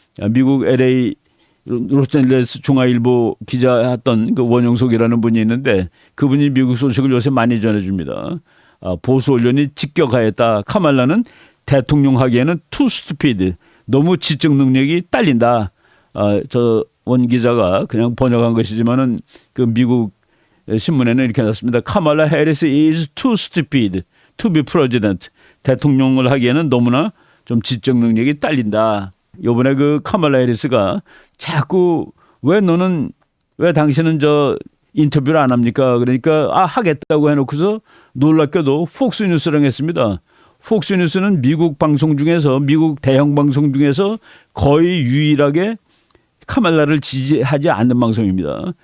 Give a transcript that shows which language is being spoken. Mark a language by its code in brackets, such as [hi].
[ko] 미국 LA 로스앤젤레스 중앙일보 기자했던 그 원영석이라는 분이 있는데 그분이 미국 소식을 요새 많이 전해줍니다. 보수 언론이 직격하였다. 카말라는 대통령 하기에는 [en] too stupid. [ko] 너무 지적 능력이 딸린다. 저 원 기자가 그냥 번역한 것이지만은 그 미국 신문에는 이렇게 났습니다. [en] 카말라 해리스 is too stupid to be president. [ko] 대통령을 하기에는 너무나 좀 지적 능력이 딸린다. 이번에 그 카말라 해리스가 자꾸 왜 당신은 저 인터뷰를 안 합니까? 그러니까 하겠다고 해놓고서 놀랍게도 폭스뉴스랑 했습니다. 폭스뉴스는 미국 방송 중에서 미국 대형 방송 중에서 거의 유일하게 카말라를 지지하지 않는 방송입니다.